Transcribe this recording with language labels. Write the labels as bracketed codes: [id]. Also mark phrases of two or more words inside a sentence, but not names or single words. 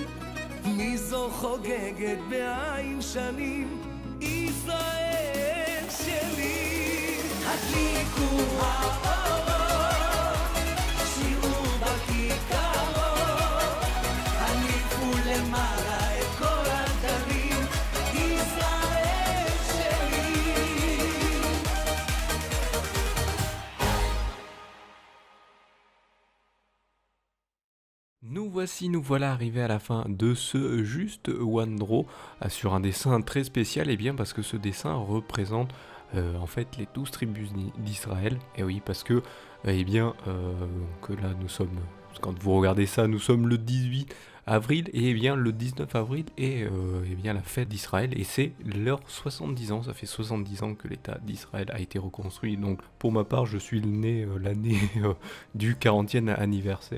[he] מי זו חוגגת בעין שנים, ישראל שלי. הדליקו האורות, שירו בכיכרות, הניפו למעלה את כל הדגלים, ישראל שלי. [fr] Nous voilà arrivés à la fin de ce Juste One Draw sur un dessin très spécial, et bien parce que ce dessin représente en fait les 12 tribus d'Israël, et oui parce que que là nous sommes, quand vous regardez ça, nous sommes le 18 avril, et bien le 19 avril est bien la fête d'Israël, et c'est leurs 70 ans, ça fait 70 ans que l'État d'Israël a été reconstruit, donc pour ma part je suis né l'année du 40e anniversaire.